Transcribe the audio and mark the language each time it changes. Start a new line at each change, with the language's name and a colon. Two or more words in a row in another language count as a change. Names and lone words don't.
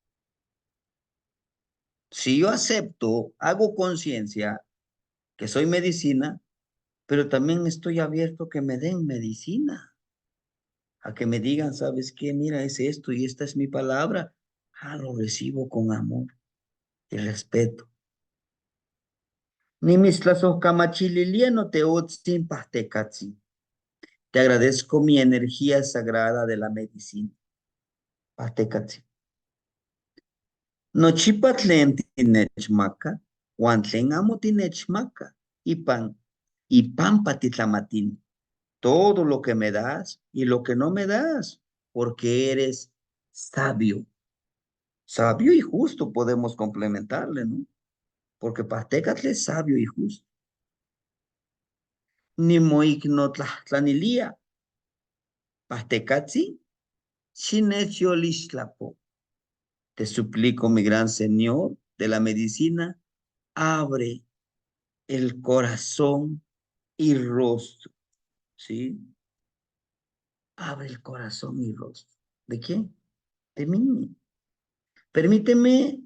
Spanish: Si yo acepto, hago conciencia que soy medicina, pero también estoy abierto a que me den medicina, a que me digan, ¿sabes qué? Mira, es esto y esta es mi palabra. Ah, lo recibo con amor y respeto.
Nahuatl languages: Ni mis tlasos camachililieno te otzin pastecatzi.
Spanish: Te agradezco mi energía sagrada de la medicina.
Nahuatl languages: Pastecatzi. Nochipa tlen tinechmaka, uan tlen amo tinechmaka, y pampa titlamatin.
Spanish: Todo lo que me das y lo que no me das, porque eres sabio. Sabio y justo podemos complementarle, ¿no? Porque Pastecatl es sabio y justo.
Nahuatl languages: Ni moignotlahtlanilía. Pastecatzi, chinecholixtlapo.
Spanish: Te suplico, mi gran Señor de la medicina, abre el corazón y rostro, ¿sí? Abre el corazón y rostro. ¿De quién? De mí.